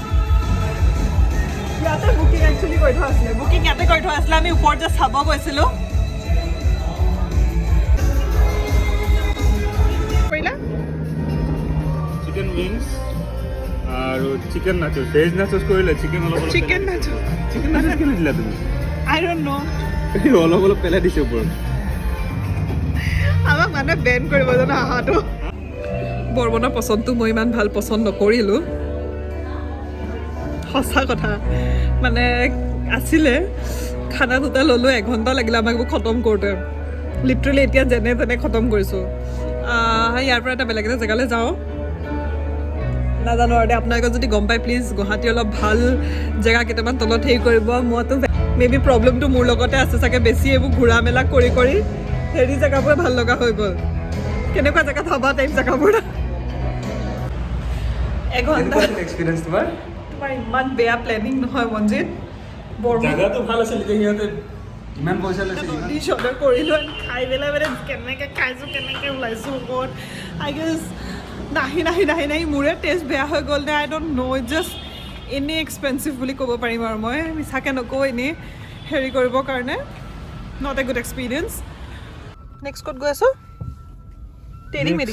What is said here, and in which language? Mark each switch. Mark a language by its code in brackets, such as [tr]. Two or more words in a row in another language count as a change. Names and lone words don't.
[as] ইয়াতে বুকিং একচুৱেলি কৰি থোৱা আছিলে, বুকিং ইয়াতে কৰি থোৱা আছিলে। আমি ওপৰত যে চাব গৈছিলোঁ। কৰিলা চিকেন উইংছ আৰু চিকেন নাচোছ, ভেজ নাচোছ কৰিলে। চিকেন অলপ চিকেন নাচো চিকেন নাচোছ কেলৈ দিলা তুমি? [en] I don't know, [as] অলপ পেলাই দিছে ওপৰত। আমাক মানে বেন কৰিব জানো আহাটো। বৰ্মনৰ পচন্দটো মই ইমান ভাল পচন্দ নকৰিলোঁ, সঁচা কথা। মানে আছিলে খানা দুটা ল'লোঁ, 1 ঘণ্টা লাগিলে আমাক খতম কৰোঁতে। লিটাৰেলি এতিয়া যেনে তেনে খতম কৰিছোঁ। ইয়াৰ পৰা এটা বেলেগ এটা জেগালৈ যাওঁ, নাজানো আৰু দে। আপোনালোকে যদি গম পায় প্লিজ গুৱাহাটী অলপ ভাল জেগা কেইটামান তলত হেৰি কৰিব। মইতো মে বি প্ৰব্লেমটো মোৰ লগতে আছে চাগে, বেছি এইবোৰ ঘূৰা মেলা কৰি হেৰি জেগাবোৰে ভাল লগা হৈ গ'ল। কেনেকুৱা জেগাত ভাবা টাইপ জেগাবোৰ? 1 ঘণ্টা [hi] एक्सपीरियंस तुम्हारा? [as] তোমাৰ ইমান বেয়া প্লেনিং নহয় মনজিত। জাগাটো ভাল আছিল, এতিয়া সিহঁতে ইমান পইচা লৈছে ডিছ অৰ্ডাৰ কৰিলোঁ খাই পেলাই মানে কেনেকৈ খাইছোঁ কেনেকৈ ওলাইছোঁ ওপৰত [en] I guess [as] নাহি মোৰে টেষ্ট বেয়া হৈ গ'ল নে [en] I don't know' [as] জাষ্ট এনেই এক্সপেঞ্চিভ বুলি ক'ব পাৰিম আৰু মই মিছাকৈ নকওঁ এনেই হেৰি কৰিবৰ কাৰণে [en] not a good experience [as] নেক্সট ক'ত গৈ আছোঁ টেৰি মেৰি